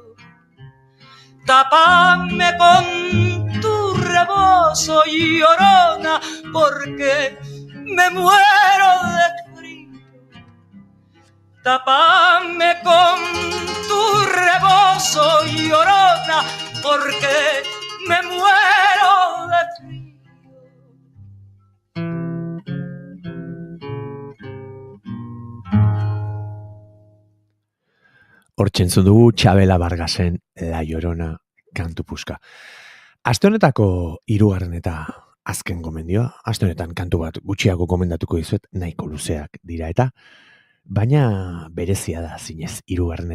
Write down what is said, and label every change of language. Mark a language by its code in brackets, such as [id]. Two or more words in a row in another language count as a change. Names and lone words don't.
[es] Tápame con tu rebozo, Llorona, porque me muero de frío. Tápame con tu rebozo, Llorona, porque me muero de frío. [eu] Hortxentzun dugu Txabela Vargasen La Llorona kantu puska. Aste honetako 3. eta azken gomendioa, aste honetan kantu bat gutxiago gomendatuko dizuet, nahiko luzeak dira eta, baina berezia da zinez 3.